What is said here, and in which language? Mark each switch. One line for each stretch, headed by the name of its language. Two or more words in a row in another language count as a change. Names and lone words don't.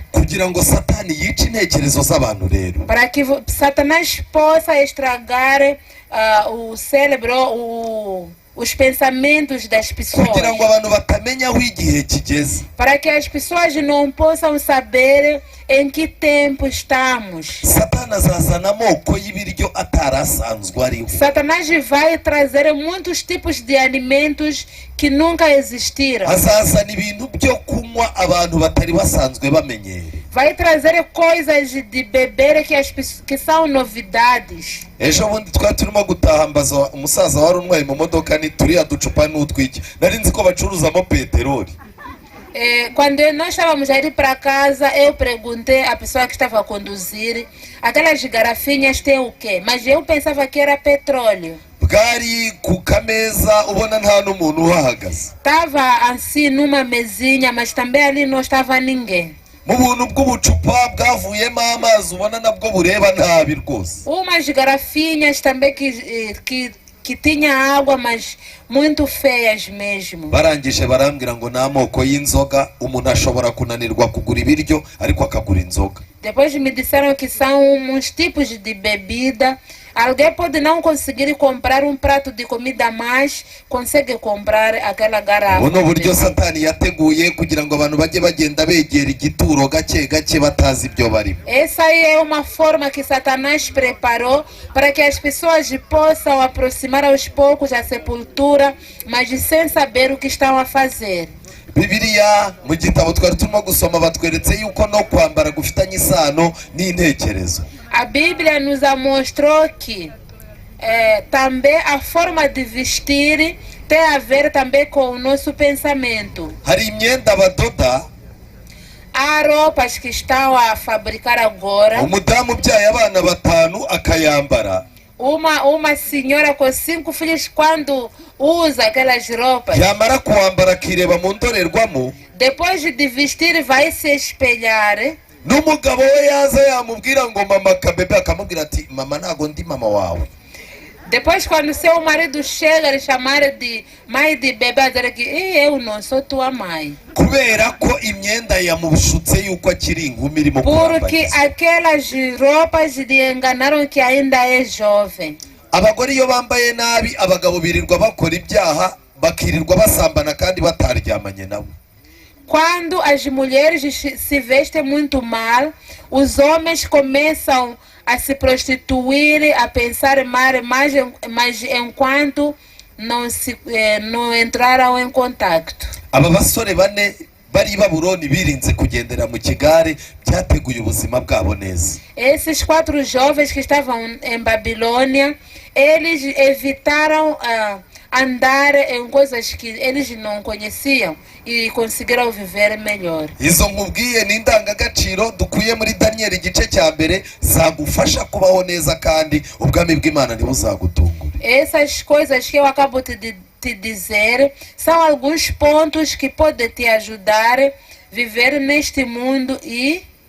Kinyarwanda: Kugira ngo Satani yice intekerezo z'abantu rero.
Portuguese: Para que Satanás possa estragar o cérebro, os pensamentos das pessoas.
Kinyarwanda: Kugira ngo abantu batamenya aho igihe kigeze.
Portuguese: Para que as pessoas não possam saber em que tempo estamos.
Kinyarwanda: Satani azazana amoko y'ibiryo atarasanzwe ariho.
Portuguese: Satanás vai trazer muitos tipos de alimentos que nunca existiram.
Kinyarwanda: Azazana ibintu byo kunywa abantu batari basanzwe bamenyere.
Portuguese: vai trazer coisas de beber que são novidades.
Kinyarwanda: ejo bundi twari turimo gutaha mbaza umusaza wari unwaye mu modoka ni turiya ducupa n'utwiki nari nzi ko bacuruzamo peteroli.
Portuguese: Quando nós estávamos a ir para casa, eu perguntei à pessoa que estava a conduzir, aquelas garrafinhas têm o quê? Mas eu pensava que era petróleo.
Kinyarwanda: Bwari ku kameza ubona nta n'umuntu uhahagaze.
Portuguese: Estava assim numa mesinha, mas também ali não estava ninguém.
Kinyarwanda: Mu buntu bw'ubucupa bwavuyemo amazi ubona nabwo bureba ntabi rwose.
Portuguese: Umas garrafinhas também que tinha água, mas muito feias mesmo.
Kinyarwanda: Barangije barambwira ngo ni amoko y'inzoga, umuntu ashobora kunanirwa kugura ibiryo ariko akagura inzoga.
Portuguese: Depois me disseram que são uns tipos de bebida. Alguém pode não conseguir comprar um prato de comida, mas consegue comprar aquela garrafa.
Kinyarwanda: Buno buryo Satani yateguye kugira ngo abantu bajye bagenda begera igituro gake gake batazi ibyo barimo.
Portuguese: Essa aí é uma forma que Satanás preparou para que as pessoas possam aproximar aos poucos a sepultura, mas sem saber o que estão a fazer.
Kinyarwanda: Bibiliya mu gitabo twari turimo gusoma batweretse yuko no kwambara gufitanye isano n'intekerezo.
Portuguese: A Bíblia nos mostrou que também a forma de vestir tem a ver também com o nosso pensamento.
Kinyarwanda: Hari imyenda badoda,
Portuguese: há roupas que estão a fabricar agora.
Kinyarwanda: Umudamu ubyaye abana batanu akayambara.
Portuguese: Uma senhora com 5 filhos, quando usa aquelas roupas,
Kinyarwanda: yamara kuwambara akireba mu ndorerwamo,
Portuguese: depois de vestir vai se espelhar.
Kinyarwanda: N'umugabo we yaza yamubwira ngo mama kabebe, akamubwira ati mama ntago ndi mama wawe.
Portuguese: Depois, quando seu marido chega, ele chamar de mãe de bebê, dizer que eu não sou tua mãe.
Kinyarwanda: Kubera ko imyenda yamushutse yuko akiri inkumi irimo
Portuguese: Porque aquelas roupas lhe enganaram que ainda é jovem.
Kinyarwanda: Abagore iyo bambaye nabi, abagabo birirwa bakora ibyaha, bakirirwa basambana kandi bataryamanye nabo.
Portuguese: Quando as mulheres se vestem muito mal, os homens começam a se prostituir, a pensar mal, mas enquanto não entraram em contato.
Kinyarwanda: Aba basore bane bari Babuloni birinze kugendera mu kigare byateguye ubuzima bwabo neza.
Portuguese: Esses 4 jovens que estavam em Babilônia, eles evitaram andar em coisas que eles não conheciam e conseguiram viver melhor.
Kinyarwanda: Izo nkubwiye ni indangagaciro dukuye muri Daniel igice cya mbere zagufasha kubaho neza kandi ubwami bw'Imana ntibuzagutungure.
Portuguese: Essas coisas que eu acabo de te dizer são alguns pontos que podem te ajudar a viver neste mundo e